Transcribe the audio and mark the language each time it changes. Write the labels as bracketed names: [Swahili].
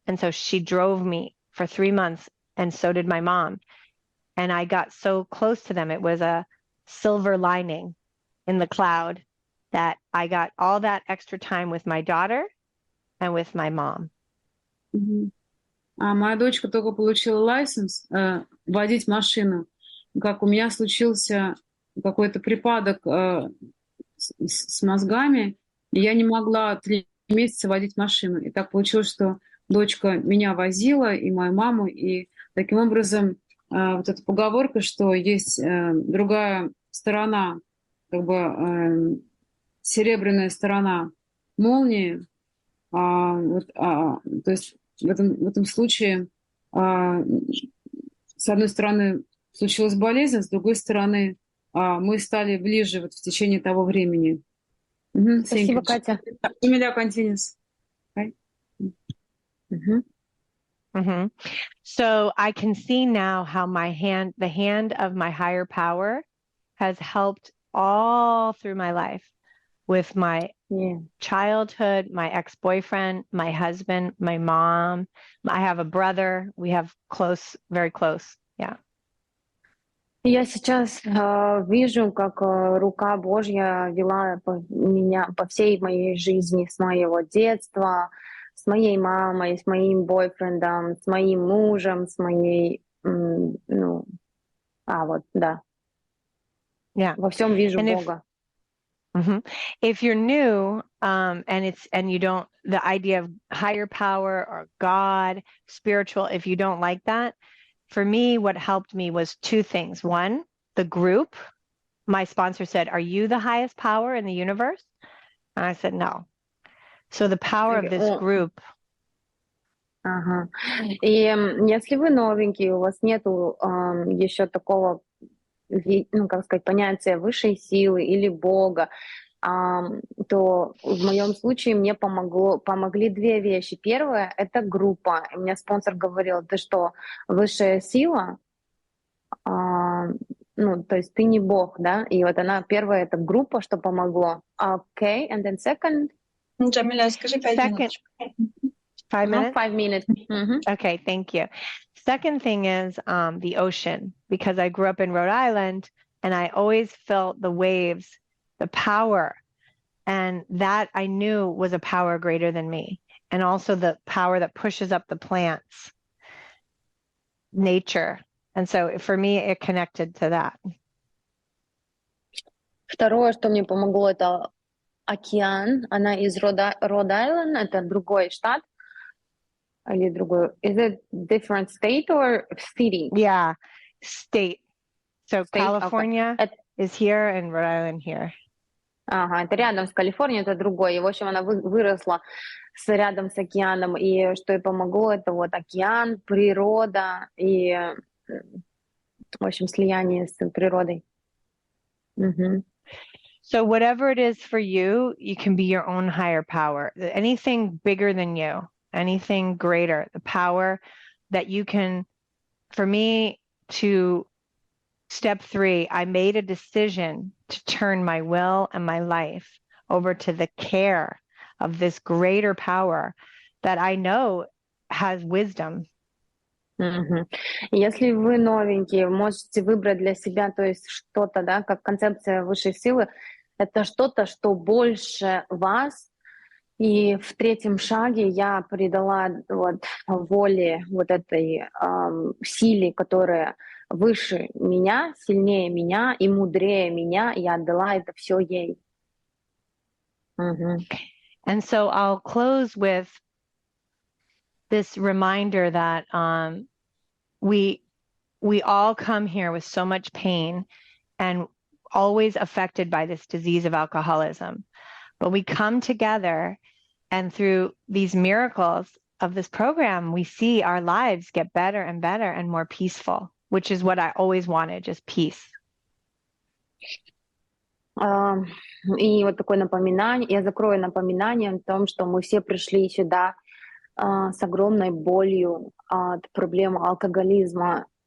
[English] And so she drove me for 3 months, and so did my mom. And I got so close to them. It was a silver lining in the cloud that I got all that extra time with my daughter and with my mom. [Russian] А моя дочка только получила лайсенс водить машину. Как у меня случился какой-то припадок с мозгами, и я не могла 3 месяца водить машину. И так получилось, что дочка меня возила, и мою маму, и таким образом вот эта поговорка, что есть другая сторона, как бы серебряная сторона молнии, то есть в этом случае с одной стороны случилась болезнь, с другой стороны мы стали ближе вот в течение того времени. Спасибо, Катя. [English] Эмилия, continues. Mhm. So I can see now how the hand of my higher power has helped all through my life with my Yeah. childhood, my ex-boyfriend, my husband, my mom. I have a brother. We have very close. Yeah. [Russian] Я сейчас вижу, как рука Божья вела меня по всей моей жизни, с моего детства, с моей мамой, с моим бойфрендом, с моим мужем, с моей, ну, вот, да, [English] Yeah. [Russian] во всем вижу [English] And [Russian] Бога. [English] if you're new, and you don't, the idea of higher power or God, spiritual, if you don't like that, for me, what helped me was two things. One, the group. My sponsor said, "Are you the highest power in the universe?" And I said, "No." So the power of this group. [Russian] Ага. И если вы новенький, у вас нету еще такого, ну, как сказать, понятия высшей силы или Бога, то в моем случае мне помогли две вещи. Первое — это группа. И мне спонсор говорил: ты что, высшая сила? Ну, то есть ты не Бог, да? И вот она, первая — это группа, что помогло. [English] Okay, and then second? [Russian] Джамиля, скажи 5 минут. [English] 5 minutes? 5 minutes. Okay, thank you. Second thing is the ocean, because I grew up in Rhode Island and I always felt the waves, the power, and that I knew was a power greater than me. And also the power that pushes up the plants, nature. And so for me, it connected to that. [Russian] Второе, что мне помогло, это океан. Она из Род-Айленд, это другой штат. Или другой. [English] Is it different state or city? Yeah, state. So State, California is here and Rhode Island here. [Russian] Ага, это рядом с Калифорнией, это другой. И, в общем, она выросла рядом с океаном. И что ей помогло, это вот океан, природа и, в общем, слияние с природой. [English] So whatever it is for you, you can be your own higher power. Anything bigger than you, anything greater, the power that you can, for me, to step 3, I made a decision to turn my will and my life over to the care of this greater power that I know has wisdom. [Russian] Если вы новенькие, можете выбрать для себя, то есть что-то, да, как концепция высшей силы, это что-то, что больше вас. И в 3-м шаге я придала вот воле вот этой силе, которая выше меня, сильнее меня и мудрее меня, я отдала это все ей. [English] And so I'll close with this reminder that we all come here with so much pain and always affected by this disease of alcoholism. But we come together, and through these miracles of this program, we see our lives get better and better and more peaceful, which is what I always wanted, just peace. [Russian] И вот такое напоминание, я закрою напоминанием о том, что мы все пришли сюда с огромной болью от проблемы алкоголизма.